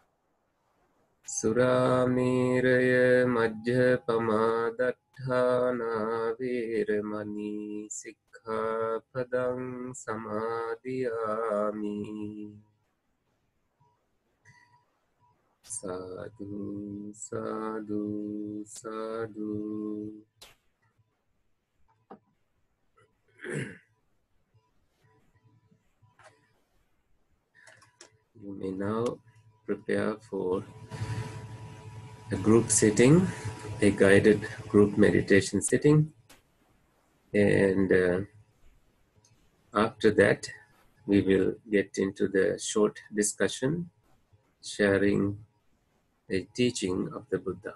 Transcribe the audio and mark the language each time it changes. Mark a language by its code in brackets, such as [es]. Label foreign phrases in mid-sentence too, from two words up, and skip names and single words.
[pi] Surameraya majjapamādātthāna veramani sikkhapadang samadhiyami. Sadhu, sadhu, sadhu. [en] You may now prepare for a group sitting, a guided group meditation sitting, and after that we will get into the short discussion, sharing a teaching of the Buddha.